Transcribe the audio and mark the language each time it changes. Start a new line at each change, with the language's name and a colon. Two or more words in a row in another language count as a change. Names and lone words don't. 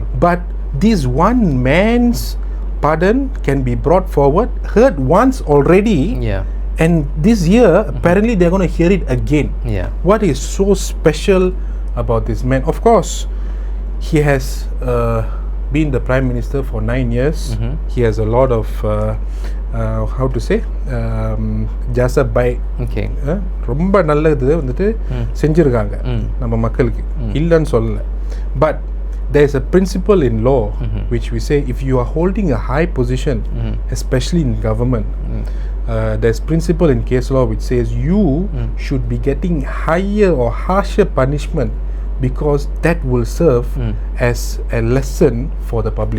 English: But this one man's pardon can be brought forward, heard once already, Yeah. and this year apparently they're going to hear it again. Yeah. What is so special about this man? Of course, he has been the Prime Minister for 9 years. He has a lot of how to say
Malay: jasa baik.
English: Okay.
Tamil: ரொம்ப நல்லது வந்துட்டு செஞ்சிருக்காங்க நம்ம மக்களுக்கு இல்லன்னு சொல்லல.
English: But there is a principle in law which we say, if you are holding a high position, especially in government, there's principle in case law which says you should be getting higher or harsher punishment, because that will serve as a lesson for the public.